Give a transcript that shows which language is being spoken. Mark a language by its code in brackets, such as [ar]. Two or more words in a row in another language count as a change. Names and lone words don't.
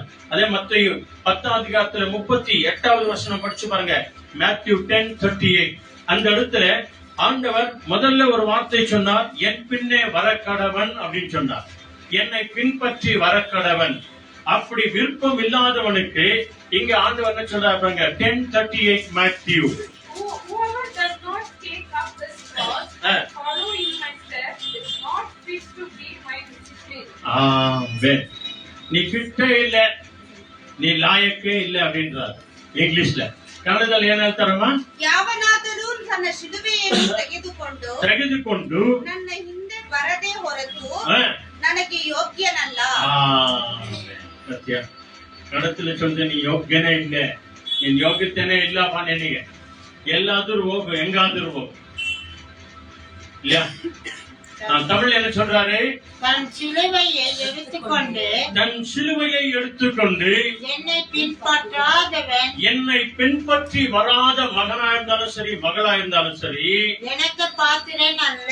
[ta] அதே மத்தேயு 10:38 படிச்சு பாருங்க. மேத்யூ 10:38. அந்த இடத்துல ஆண்டவர் முதல்ல ஒரு வார்த்தை சொன்னார், என் பின்னே வர கடவன் அப்படின்னு சொன்னார். என்னை பின்பற்றி வர கடவன். அப்படி விருப்பம் இல்லாதவனுக்கு இங்க ஆண்டவர் என்ன சொல்றாரு பாருங்க. 10:38 மேத்யூ. [en] Whoever does not take up his cross and follow in my steps is not fit to be my disciple. [ta] ஆமென். நீ ஃபிட்டே இல்ல, நீ லாயக்கே இல்ல அப்படின்றார் இங்கிலீஷ்ல. [kn] ಕನ್ನಡದಲ್ಲಿ ಏನ್ ಹೇಳ್ತಾರಮ್ಮ? ಯಾವನಾದರೂ ತನ್ನ ಶಿಲುಬೆಯನ್ನು ತೆಗೆದುಕೊಂಡು ನನ್ನ ಹಿಂದೆ ಬರದೇ ಹೊರತು ನನಗೆ ಯೋಗ್ಯನಲ್ಲ. ಸತ್ಯ. ಕನ್ನಡದಲ್ಲಿ சொல்ற ನೀ ಯೋಗ್ಯನೇ ಇಲ್ಲ, ನಿನ್ ಯೋಗ್ಯತೆನೇ ಇಲ್ಲಪ್ಪ ನಿನಗೆ. ಎಲ್ಲಾದ್ರೂ ಹೋಗು, ಹೆಂಗಾದ್ರೂ ಹೋಗು. [ta] இல்ல தமிழ் என்ன சொல்றாரு? தன் சிலுவையை எடுத்துக்கொண்டு என்னை பின்பற்றி வராத மகனா இருந்தாலும் சரி, மகளா இருந்தாலும் சரி, எனக்கு பாத்திரன் அல்ல.